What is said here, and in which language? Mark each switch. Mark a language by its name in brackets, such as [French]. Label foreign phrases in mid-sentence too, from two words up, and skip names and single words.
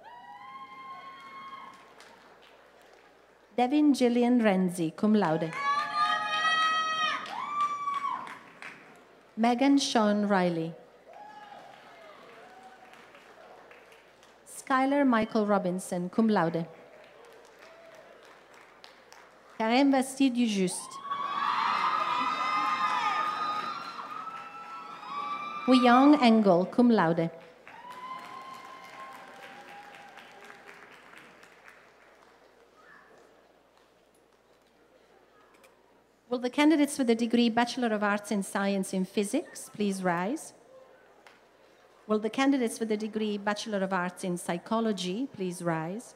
[English] Devin Gillian Renzi, [Latin] cum laude. [English] Megan Sean Riley. Skylar Michael Robinson, [Latin] cum laude. investi du juste. [English] Young Engel, [Latin] cum laude. [English] Will the candidates for the degree Bachelor of Arts in Science in Physics please rise? Will the candidates for the degree Bachelor of Arts in Psychology please rise?